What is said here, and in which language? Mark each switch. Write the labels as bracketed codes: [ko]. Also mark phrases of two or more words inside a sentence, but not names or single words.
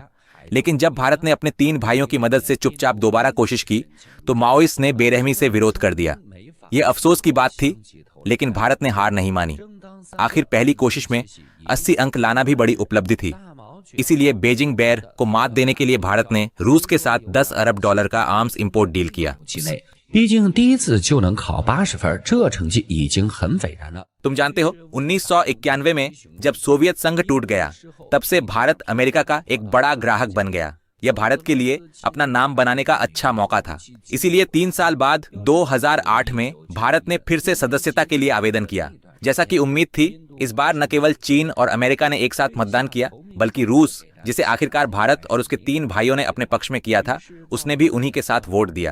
[hi] लेकिन जब भारत ने अपने 3 भाइयों की मदद से चुपचाप दोबारा कोशिश की, तो माओइस्ट ने बेरहमी से विरोध कर दिया। यह अफसोस की बात थी, लेकिन भारत ने हार नहीं मानी। आखिर पहली कोशिश में 80 अंक लाना भी बड़ी उपलब्धि थी। इसीलिए बेजिंग बेयर को मात देने के लिए भारत ने रूस के साथ $10 अरब का [en] arms import deal [hi] किया। [zh] 毕竟第一次就能考80分，这成绩已经很斐然了。 [hi] तुम जानते हो, 1991 में जब सोवियत संघ टूट गया, तब से भारत अमेरिका का एक बड़ा ग्राहक बन गया। यह भारत के लिए अपना नाम बनाने का अच्छा मौका था। इसीलिए 3 साल बाद 2008 में भारत ने फिर से सदस्यता के लिए आवेदन किया। जैसा कि उम्मीद थी, इस बार न केवल चीन और अमेरिका ने एक साथ मतदान किया, बल्कि रूस, जिसे आखिरकार भारत और उसके 3 भाइयों ने अपने पक्ष में किया था, उसने भी उन्हीं के साथ वोट दिया।